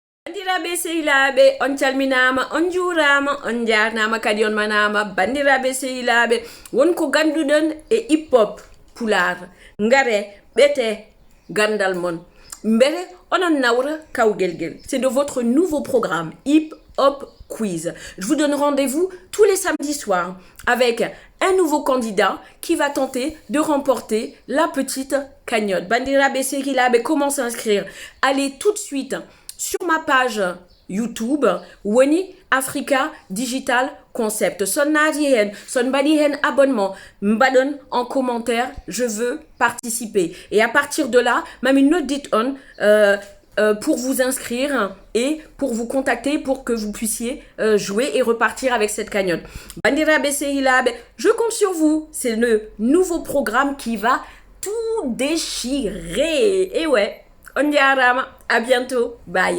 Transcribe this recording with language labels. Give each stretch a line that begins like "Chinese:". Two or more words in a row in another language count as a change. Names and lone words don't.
Fula: Bandiraɓe sehilaɓe on calminama on jurama on jarnama kadi on manama bandiraɓe sehilaɓe wonko ganduɗon e hip hop pular ngare ɓete gandal mon mbere onon nawra kawguel guel.
French: C'est de votre nouveau programme Hip Hop Quiz. Je vous donne rendez-vous tous les samedis soirs avec un nouveau candidat qui va tenter de remporter la petite cagnotte.
Fula: Bandiraɓe sehilaɓe,
French: comment s'inscrire? Allez tout de suite sur ma page YouTube Woni Africa Digital Concept.
Fula: Son nadi hen, son badi hen abonnement, m'badon
French: en commentaire, je veux participer. Et à partir de là, même une note dit on pour vous inscrire et pour vous contacter pour que vous puissiez jouer et repartir avec cette cagnotte.
Fula: Bandiraɓe sehilaɓe,
French: je compte sur vous. C'est le nouveau programme qui va tout déchirer. Et ouais,
Fula: on jarama,
French: à bientôt, bye.